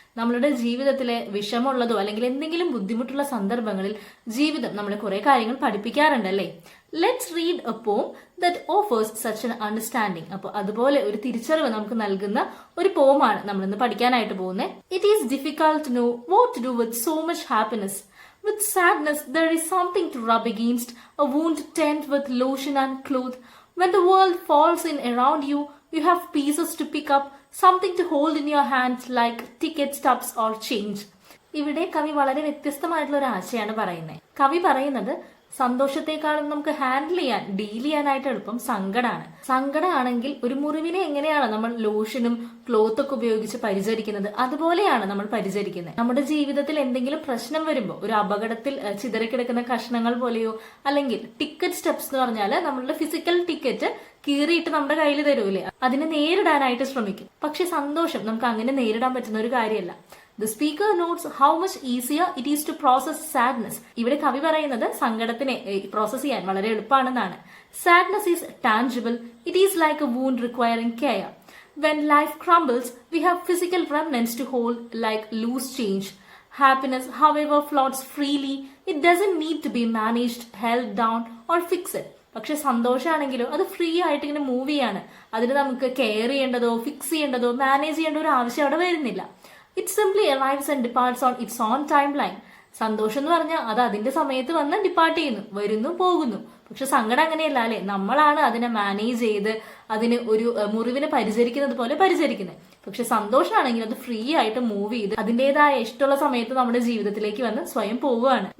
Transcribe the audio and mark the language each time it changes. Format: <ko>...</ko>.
<ml>നമ്മളുടെ ജീവിതത്തിലെ വിഷമമുള്ളതോ അല്ലെങ്കിൽ എന്തെങ്കിലും ബുദ്ധിമുട്ടുള്ള സന്ദർഭങ്ങളിൽ ജീവിതം നമ്മളെ കുറെ കാര്യങ്ങൾ പഠിപ്പിക്കാറുണ്ടല്ലേ.</ml> <en>Let's read a poem that offers such an understanding.</en> <ml>അപ്പോൾ അതുപോലെ ഒരു തിരിച്ചറിവ് നമുക്ക് നൽകുന്ന ഒരു പോമാണ് നമ്മൾ ഇന്ന് പഠിക്കാനായിട്ട് പോകുന്നത്.</ml> <en>It is difficult to know what to do with so much happiness. With sadness, there is something to rub against, a wound tend with lotion and cloth. When the world falls in around you, you have pieces to pick up, something to hold in your hands like ticket stubs or change.</en> <ml>ഇവിടെ കവി വളരെ വ്യത്യസ്തമായിട്ടുള്ള ഒരു ആശയമാണ് പറയുന്നത്. കവി പറയുന്നത് സന്തോഷത്തെക്കാളും നമുക്ക് ഡീൽ ചെയ്യാനായിട്ട് എളുപ്പം സങ്കടമാണെങ്കിൽ ഒരു മുറിവിനെ എങ്ങനെയാണ് നമ്മൾ ലോഷനും ക്ലോത്ത് ഒക്കെ ഉപയോഗിച്ച് പരിചരിക്കുന്നത്, അതുപോലെയാണ് നമ്മൾ പരിചരിക്കുന്നത്. നമ്മുടെ ജീവിതത്തിൽ എന്തെങ്കിലും പ്രശ്നം വരുമ്പോൾ ഒരു അപകടത്തിൽ ചിതറിക്കിടക്കുന്ന കഷ്ണങ്ങൾ പോലെയോ അല്ലെങ്കിൽ ടിക്കറ്റ് സ്റ്റെപ്സ് എന്ന് പറഞ്ഞാൽ നമ്മളുടെ ഫിസിക്കൽ ടിക്കറ്റ് കീറിയിട്ട് നമ്മുടെ കയ്യിൽ തരൂലേ, അതിനെ നേരിടാനായിട്ട് ശ്രമിക്കും. പക്ഷെ സന്തോഷം നമുക്ക് അങ്ങനെ നേരിടാൻ പറ്റുന്ന ഒരു കാര്യമല്ല.</ml> <en>The speaker notes how much easier it is to process sadness.</en> <ml>ഇവിടെ കവി പറയുന്നത് സങ്കടത്തിനെ പ്രോസസ് ചെയ്യാൻ വളരെ എളുപ്പമാണെന്നാണ്.</ml> <en>Sadness is tangible. It is like a wound requiring care. When life crumbles, we have physical remnants to hold like loose change. Happiness, however, floats freely. It doesn't need to be managed, held down or fixed.</en> <ml>പക്ഷെ സന്തോഷമാണെങ്കിലോ അത് free ആയിട്ട് ഇങ്ങനെ move ചെയ്യാണ്. അതിന് നമുക്ക് care ചെയ്യേണ്ടതോ fix ചെയ്യേണ്ടതോ manage ചെയ്യേണ്ട ഒരു ആവശ്യം അവിടെ വരുന്നില്ല.</ml> <en>It simply arrives and departs on its own timeline.</en> <ml>സന്തോഷം എന്ന് പറഞ്ഞാൽ അത് അതിന്റെ സമയത്ത് വന്ന് ഡിപ്പാർട്ട് ചെയ്യുന്നു, വരുന്നു, പോകുന്നു. പക്ഷെ സങ്കടം അങ്ങനെയല്ല അല്ലെ, നമ്മളാണ് അതിനെ മാനേജ് ചെയ്ത് അതിന് ഒരു മുറിവിനെ പരിചരിക്കുന്നത് പോലെ പരിചരിക്കുന്നത്. പക്ഷെ സന്തോഷമാണെങ്കിൽ അത് ഫ്രീ ആയിട്ട് മൂവ് ചെയ്ത് അതിന്റേതായ ഇഷ്ടമുള്ള സമയത്ത് നമ്മുടെ ജീവിതത്തിലേക്ക് വന്ന് സ്വയം പോവുകയാണ്.</ml>